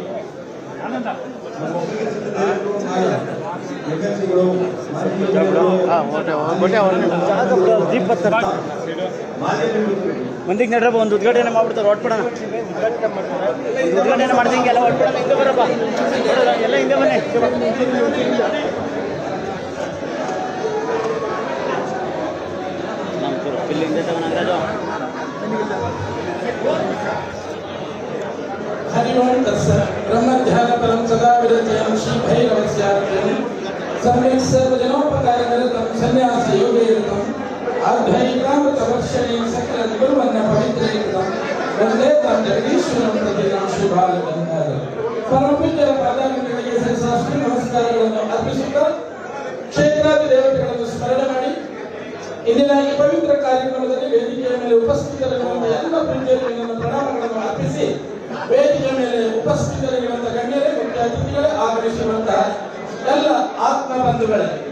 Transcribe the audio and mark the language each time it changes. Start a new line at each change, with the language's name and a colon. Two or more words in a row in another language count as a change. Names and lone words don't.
Kannada: ಮಂದಿಗೆ ನಡ್ರಪ್ಪ, ಒಂದು ಉದ್ಘಾಟನೆ ಮಾಡ್ಬಿಡ್ತಾರೆ, ಹೊಟ್ಬಿಡೋಣ. ಉದ್ಘಾಟನೆ ಮಾಡ್ದಂಗೆ ಎಲ್ಲ ಹೊಟ್ಬಿಡೋಣ. ಹಿಂದೆ ಬರಪ್ಪ, ಎಲ್ಲ ಹಿಂದೆ ಬನ್ನಿ.
Sanskrit: हरिओं तत्सत् ब्रह्मध्यानपरं सदा विरचयं श्रीभैरवस्यार्पणं सम्यक् सर्वजनोपकारनिरतं सन्न्यासयोगेरतं आध्यात्मिकामृतवर्षणे सकलनिर्वन्न पवित्रीकृतं वन्दे तं जगदीश्वरं प्रतिदिनं शुभालगन्धारं
Kannada: परमपूಜ್ಯರ ಪಾದಾರವಿಂದಗಳಿಗೆ ಸಹಸ್ರಾಷ್ಟ್ರ ನಮಸ್ಕಾರಗಳನ್ನು ಅರ್ಪಿಸುತ್ತಾ ಕ್ಷೇತ್ರಾದಿ ದೇವತೆಗಳನ್ನು ಸ್ಮರಣೆ ಮಾಡಿ ಇಂದಿನ ಈ ಪವಿತ್ರ ಕಾರ್ಯಕ್ರಮದಲ್ಲಿ ವೇದಿಕೆಯ ಮೇಲೆ ಉಪಸ್ಥಿತರಿರುವಂತಹ ಎಲ್ಲ ಪ್ರೀತಿಯನ್ನು ಪ್ರಣಾಮಗಳನ್ನು ಅರ್ಪಿಸಿ ವೇದಿಕೆ ಮೇಲೆ ಉಪಸ್ಥಿತರಿರುವಂತಹ ಗಣ್ಯರೇ, ಮುಖ್ಯ ಅತಿಥಿಗಳೇ, ಆಗಮಿಸಿರುವಂತಹ ಎಲ್ಲ ಆತ್ಮ ಬಂಧುಗಳೇ,